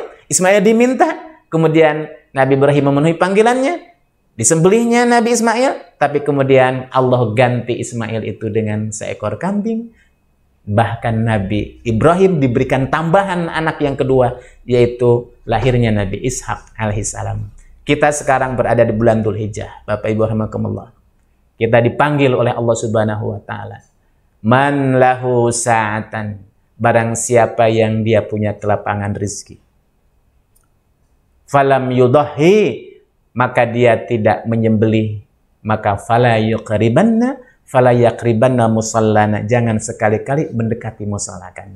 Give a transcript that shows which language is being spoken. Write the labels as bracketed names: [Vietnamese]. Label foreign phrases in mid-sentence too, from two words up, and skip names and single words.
[Indonesian] Ismail diminta, kemudian Nabi Ibrahim memenuhi panggilannya, disembelihnya Nabi Ismail, tapi kemudian Allah ganti Ismail itu dengan seekor kambing. Bahkan Nabi Ibrahim diberikan tambahan anak yang kedua, yaitu lahirnya Nabi Ishak alaihissalam. Kita sekarang berada di bulan Dzulhijjah, Bapak Ibu rahimakumullah. Kita dipanggil oleh Allah [Arabic] سبحانه وتعالى. من له سعة, [Indonesian] barang siapa yang dia punya kelapangan rezeki. [Arabic] فلم يضح, [Indonesian] maka dia tidak menyembelih, maka [Arabic] فلا يقربن فلا يقربن مصلانا, [Indonesian] jangan sekali-kali mendekati musalla kami.